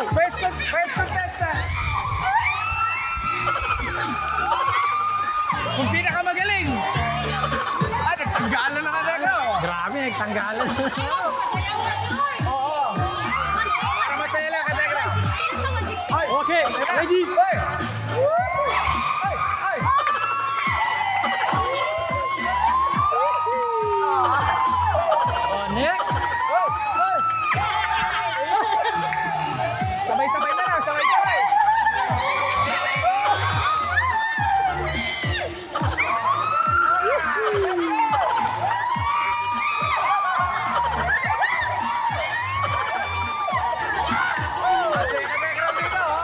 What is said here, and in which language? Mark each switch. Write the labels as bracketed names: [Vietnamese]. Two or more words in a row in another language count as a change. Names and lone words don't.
[English] First contestant. [Filipino] Kung pinakamagaling. Nagtanggalan na ka na ko. Grabe, nagtanggalan. Oo. Para masaya lang ka, Tegra. [English] Okay, ready? [Filipino] Hoy! Hoy! Hoy! O, next. Hoy! Hoy! Sabay-sabay na lang, sabay-sabay. Masaya ka, Tegra, dito, oh.